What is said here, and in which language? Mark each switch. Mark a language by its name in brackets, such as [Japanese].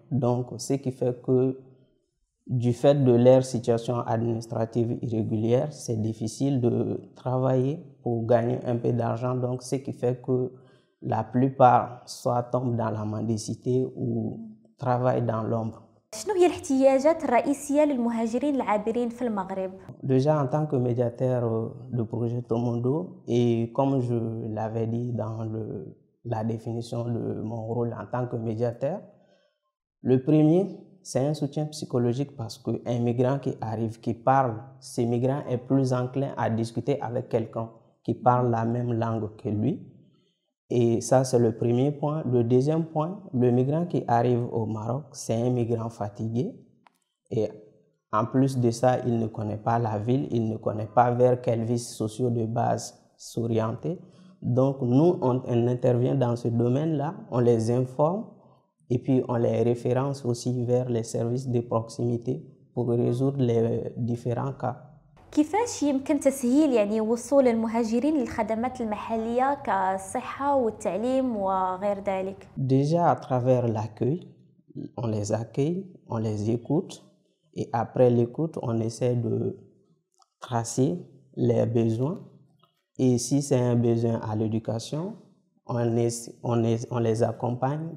[French] Donc, ce qui fait que du fait de leur situation administrative irrégulière, c'est difficile de travailler pour gagner un peu d'argent. Donc, ce qui fait que la plupart soit tombent dans la mendicité ou travaillent dans l'ombre. [Arabic] شنو هي الاحتياجات الرئيسية للمهاجرين العابرين في المغرب؟ [French] Déjà en tant que médiateur de Projeto Mondo et comme je l'avais dit dans la définition de mon rôle en tant que médiateur. Le premier, c'est un soutien psychologique parce qu'un migrant qui arrive, qui parle, ce migrant est plus enclin à discuter avec quelqu'un qui parle la même langue que lui. Et ça, c'est le premier point. Le deuxième point, le migrant qui arrive au Maroc, c'est un migrant fatigué. Et en plus de ça, il ne connaît pas la ville, il ne connaît pas vers quels vices sociaux de base s'orienter. Donc, nous, on intervient dans ce domaine-là, on les informe et puis on les référence aussi vers les services de proximité pour résoudre les différents cas. [Arabic] كيفاش يمكن تسهيل يعني وصول المهاجرين للخدمات المحلية كالصحة والتعليم وغير ذلك؟ [French] Déjà à travers l'accueil, on les accueille, on les écoute et après l'écoute, on essaie de tracer les besoins. Et si c'est un besoin à l'éducation, on les accompagne.